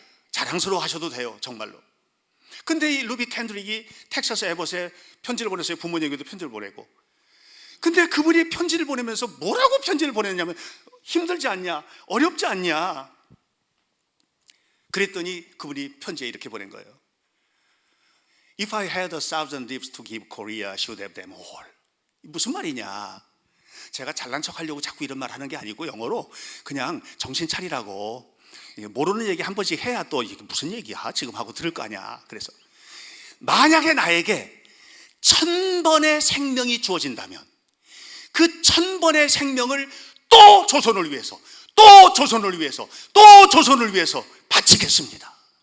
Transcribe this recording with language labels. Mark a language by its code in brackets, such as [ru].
[ko] 자랑스러워 하셔도 돼요. 정말로. 근데 이 루비 캔드릭이 텍사스 에벗에 편지를 보냈어요. 부모님에게도 편지를 보내고. 근데 그분이 편지를 보내면서 뭐라고 편지를 보냈냐면 힘들지 않냐? 어렵지 않냐? 그랬더니 그분이 편지에 이렇게 보낸 거예요. [en] If I had 1,000 lips to give Korea, I should have them all. [ko] 무슨 말이냐? 제가 잘난 척 하려고 자꾸 이런 말 하는 게 아니고 영어로 그냥 정신 차리라고. 모르는 얘기 한 번씩 해야 또 이게 무슨 얘기야? 지금 하고 들을 거 아니야. 그래서 만약에 나에게 1,000번의 생명이 주어진다면 그 1,000번의 생명을 또 조선을 위해서, 또 조선을 위해서, 또 조선을 위해서 바치겠습니다.